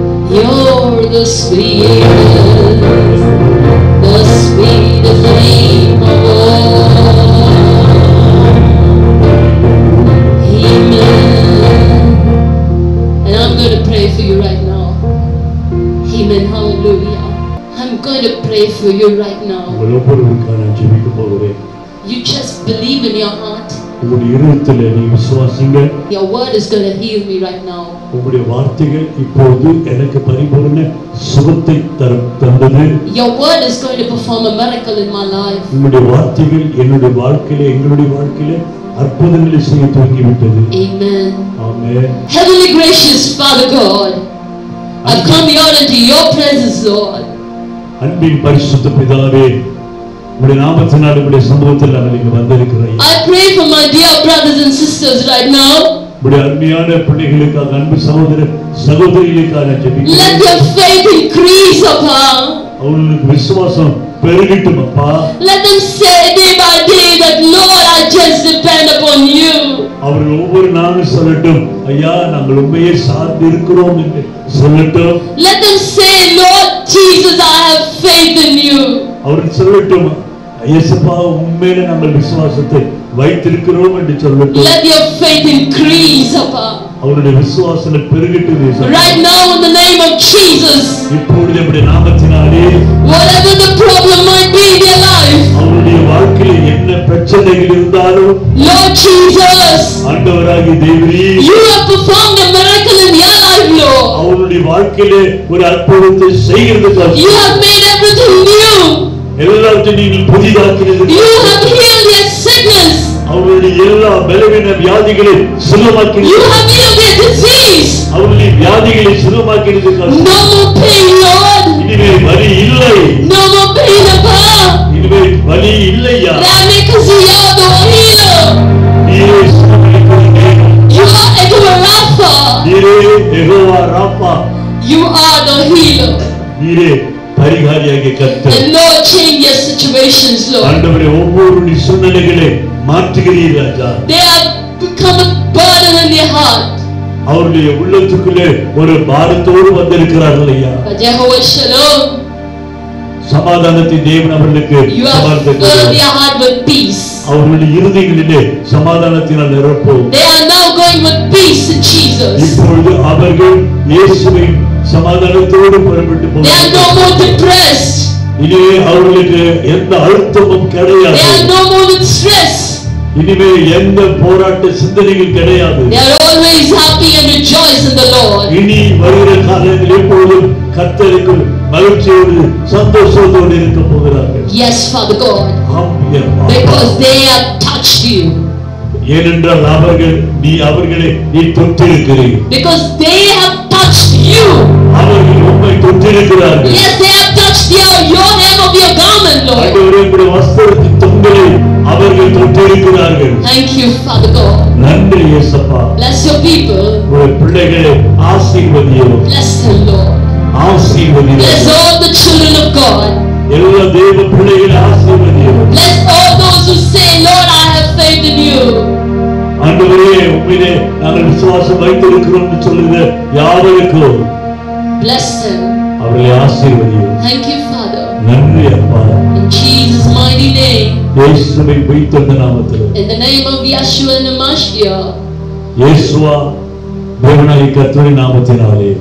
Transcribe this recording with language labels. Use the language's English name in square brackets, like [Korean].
[English] You're the sweetest name of all. Amen. And I'm going to pray for you right now. Amen. Hallelujah. I'm going to pray for you right now. You just believe in your heart. [Tamil] உங்களுடைய இருதயத்திலே நீ விசுவாசிங்க. [English] Your word is going to heal me right now. [Tamil] உங்களுடைய வார்த்தைகள் இப்போது எனக்கு பரிபூரண சுகத்தை தந்தது. [English] Your word is going to perform a miracle in my life. [Tamil] உங்களுடைய வார்த்தைகள் என்னுடைய வாழ்க்கையிலே எங்களுடைய வாழ்க்கையிலே அற்புதங்களை செய்ய துவங்கிவிட்டது. [English] Amen. Amen. Heavenly gracious Father God, I've come here into your presence, Lord. [Tamil] அன்பின் பரிசுத்த பிதாவே, உம்முடைய நாமத்தினால் உம்முடைய சமூகத்தில் நாங்கள் இங்கு வந்திருக்கிறோம். [English] I pray for my dear brothers and sisters right now. [Tamil] உம்முடைய அன்பியான பிள்ளைகளுக்காக, அன்பு சகோதர சகோதரிகளுக்காக ஜெபிக்கிறேன். [English] Let their faith increase, Papa. [Tamil] அவர்களுக்கு விசுவாசம் பெருகட்டும் அப்பா. [English] Let them say day by day that Lord, I just depend upon you. [Tamil] அவர்கள் ஒவ்வொரு நாளும் சொல்லட்டும், ஐயா நாங்கள் உண்மையை சார்ந்து இருக்கிறோம் என்று சொல்லட்டும். [English] Let them say, Lord Jesus, I have faith in you. [Tamil] அவர்கள் சொல்லட்டும், இயேசுப்பா உண்மையிலே நாங்கள் விசுவாசத்தை வைத்திருக்கிறோம் என்று சொல்லட்டும். [English] Let your faith increase, Papa. [Tamil] அவருடைய விசுவாசம் பெருகட்டும். [English] Right now in the name of Jesus. [Tamil] இப்பொழுது நம்முடைய நாமத்தினாலே [English] whatever the problem might be in their life. [Tamil] அவருடைய வாழ்க்கையில் என்ன பிரச்சனைகள் இருந்தாலும் [English] Lord Jesus. [Tamil] ஆண்டவராகிய தேவரே, [English] you have performed a miracle in their life, Lord. [Tamil] அவருடைய வாழ்க்கையிலே ஒரு அற்புதத்தை செய்கிறதுக்காக [English] you have made everything new. [Tamil] எல்லாவற்றையும் நீங்கள் புதிதாக்கினீர்கள். [English] you have healed their sickness. [Tamil] அவருடைய எல்லா பலவீன வியாதிகளை சுகமாக்கினீர்கள். [English] you have healed their disease. [Tamil] அவருடைய வியாதிகளை சுகமாக்கினீர்கள். [English] no more pain, Lord. [Tamil] இனிமே வலி இல்லை. [English] no more pain, Papa. [Tamil] இனிமே வலி இல்லையா. [English] because you are the healer. [Tamil] நீரே சுகமளிக்கிறீர். [English] you are Jehovah Rapha. [Tamil] நீரே Jehovah ராப்பா. [English] you are the healer. [Tamil] நீரே பரிகாரியாகிய கர்த்தர். [English] and Lord, change your situations, Lord. [Tamil] ஆண்டவரே, ஒவ்வொரு சூழ்நிலைகளை மாற்றுகிறீர் ராஜா. [English] they have become a burden in their heart. [Tamil] அவருடைய உள்ளத்துக்குள்ளே ஒரு பாரத்தோடு வந்திருக்கிறார்கள் ஐயா. [English] Jehovah Shalom. [Tamil] சமாதானத்தின் தேவன் அவர்களுக்கு [English] you have filled their heart with peace. [Tamil] அவர்களுடைய இருதயங்களிலே சமாதானத்தினால் நிரப்பும். [English] they are now going with peace in Jesus. [Tamil] இப்பொழுது அவர்கள் இயேசுவின் சமாதானத்தோடு புறப்பட்டு [English] they are no more depressed. [Tamil] இனிமே அவர்களுக்கு எந்த அழுத்தமும் கிடையாது. [English] they are no more with stress. [Tamil] இனிமே எந்த போராட்ட சிந்தனைகள் கிடையாது. [English] they are always happy and rejoice in the Lord. [Tamil] இனி வருகிற காலங்களில் எப்பொழுதும் கர்த்தருக்கு மகிழ்ச்சியோடு சந்தோஷத்தோடு இருக்க போகிறார்கள். [English] yes, Father God. because they have touched you. [Tamil] ஏனென்றால் அவர்களை நீ தொட்டிருக்கிறீர். [English] because they have touched you. [Tamil] அவர்கள் உம்மை தொட்டிருக்கிறார்கள். [English] yes, they have touched your hem of your garment, Lord. [Tamil] ஆண்டவரே, உம்முடைய வஸ்திரத்தின் தொங்கலை அவர்கள் தொட்டிருக்கிறார்கள். [English] thank you, Father God. [Tamil] நன்றி இயேசுப்பா. [English] bless your people. [Tamil] உம்முடைய பிள்ளைகளை ஆசீர்வதியும். [English] bless them, Lord. [Tamil] ஆசீர்வதியும். [English] bless all the children of God. [Tamil] எல்லா தேவ பிள்ளைகளை ஆசீர்வதியும். [English] bless all those who say, Lord, I have faith in you. [Tamil] ஆண்டவரே, உம்மிலே நாங்கள் விசுவாசம் வைத்திருக்கிறோம் என்று சொல்லுகிற யாவருக்கும் [English] bless them. [Tamil] அவர்களை ஆசீர்வதியும். [English] thank you, Father. [Tamil] நன்றி அப்பா. [English] in Jesus mighty name. [Tamil] இயேசுவின் உயிர்த்தெழுந்த நாமத்தில். [English] in the name of Yeshua and Mashiach. [Tamil] இயேசுவா தேவனாகிய கர்த்தரின் நாமத்தினாலே